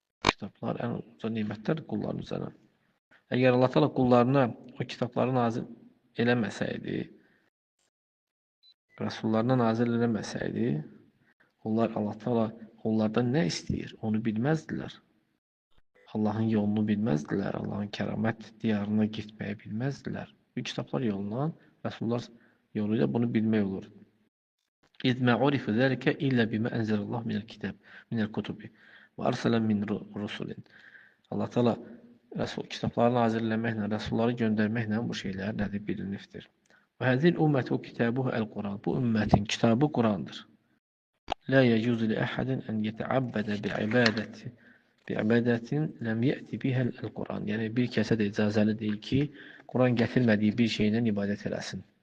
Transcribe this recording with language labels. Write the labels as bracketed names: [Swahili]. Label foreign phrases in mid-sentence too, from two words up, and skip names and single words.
[Azerbaijani] Kitablar, ən uca nemətlər qulların üzərinə. Əgər Allah Taala qullarına o kitabları nazil eləməsəydi, Rəsullarına nazil eləməsəydi, onlar Allah Taala onlardan nə istəyir, onu bilməzdilər. Allahın yolunu bilməzdilər, Allahın kəramət diyarına getməyi bilməzdilər. Bu kitablar yolundan, Rəsullar yolu ilə bunu bilmək olur. [Arabic] إذ ما عرف ذلك إلا بما أنزل الله من الكتاب، من الكتب. وأرسل من ر- رسل. [Azerbaijani] Allah Taala Rəsul, kitabları nazil eləməklə, Rəsulları göndərməklə bu şeylər nədir, bilinibdir. [Arabic] وهذه الأمة كتابها القرآن. [Azerbaijani] Bu ümmətin kitabı Qurandır. [Arabic] لا يجوز لأحد أن يتعبد بعبادة، بعبادة لم يأت بها القرآن. [Azerbaijani] Yəni, bir kəsə də icazəli deyil ki, Quran gətirmədiyi bir şeylə ibadət eləsin.